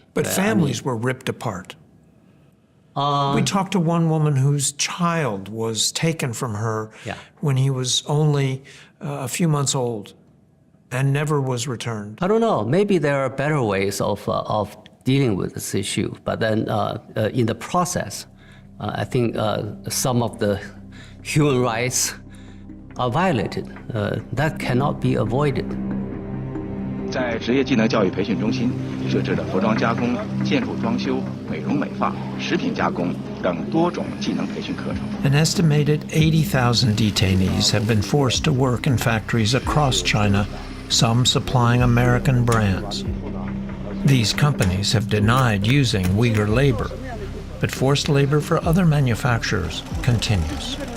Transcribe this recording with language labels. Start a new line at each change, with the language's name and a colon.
English: But families were ripped apart. We talked to one woman whose child was taken from her when he was only a few months old and never was returned. I don't know. Maybe there are better ways of dealing with this issue. But then in the process, I think some of the human rights are violated. That cannot be avoided.
Chinese: 在职业技能教育培训中心设置了服装加工、建筑装修、美容美发、食品加工等多种技能培训课程。
English: An estimated 80,000 detainees have been forced to work in factories across China, some supplying American brands. These companies have denied using Uyghur labor, but forced labor for other manufacturers continues.